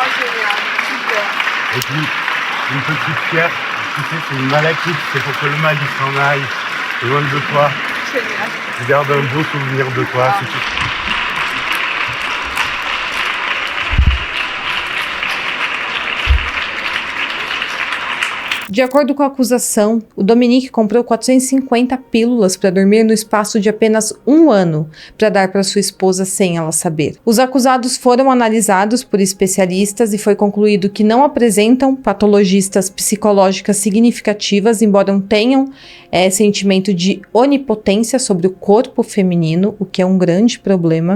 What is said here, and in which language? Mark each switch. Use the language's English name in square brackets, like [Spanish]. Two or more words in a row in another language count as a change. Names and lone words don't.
[French] Et puis, une petite pierre, tu sais, c'est une maladie, c'est pour que le mal il s'en aille, loin de toi. Je garde un beau souvenir de toi. C'est tout. [Portuguese] De acordo com a acusação, o Dominique comprou 450 pílulas para dormir no espaço de apenas um ano para dar para sua esposa sem ela saber. Os acusados foram analisados por especialistas e foi concluído que não apresentam patologias psicológicas significativas, embora tenham sentimento de onipotência sobre o corpo feminino, o que é um grande problema.